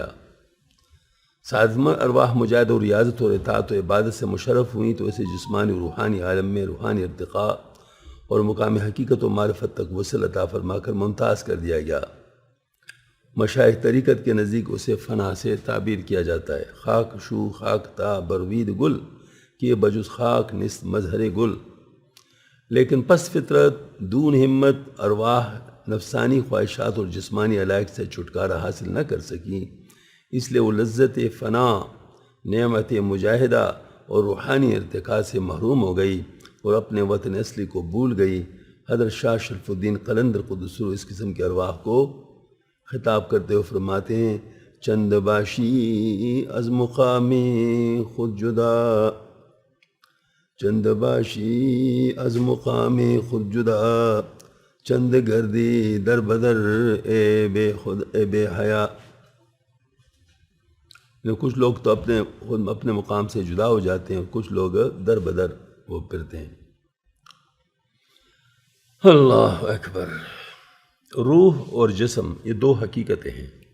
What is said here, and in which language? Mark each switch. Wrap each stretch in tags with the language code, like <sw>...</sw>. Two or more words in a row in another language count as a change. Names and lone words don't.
<ur>سازمہ ارواح مجاہدہ و ریاضت اور اطاعت و عبادت سے مشرف ہوئیں تو اسے جسمانی و روحانی عالم میں روحانی ارتقاء اور مقام حقیقت و معرفت تک وصل عطا فرما کر ممتاز کر دیا گیا۔ مشائخ طریقت کے نزدیک اسے فنا سے تعبیر کیا جاتا ہے۔</ur> <fa>خاک شو خاک تا بروید گل کہ بجز خاک نست مظہر گل،</fa> <ur>لیکن پس فطرت دون ہمت ارواح نفسانی خواہشات اور جسمانی علائق سے چھٹکارا حاصل نہ کر سکیں، اس لیے وہ لذت فنا، نعمت مجاہدہ اور روحانی ارتقاء سے محروم ہو گئی اور اپنے وطن اصلی کو بھول گئی۔ حضرت شاہ شرف الدین قلندر</ur> <ar>قدس سرہ</ar> <ur>اس قسم کے ارواح کو خطاب کرتے ہوئے فرماتے ہیں،</ur> <fa>چند باشی از مقام خود جدا، چند باشی از مقام خود جدا، چند گردی در بدر اے بے خود اے بے حیا۔</fa> <ur>کچھ لوگ تو اپنے مقام سے جدا ہو جاتے ہیں اور کچھ لوگ در بدر وہ پھرتے ہیں۔</ur> <ar>اللہ اکبر۔</ar> <ur>روح اور جسم یہ 2 حقیقتیں ہیں۔</ur>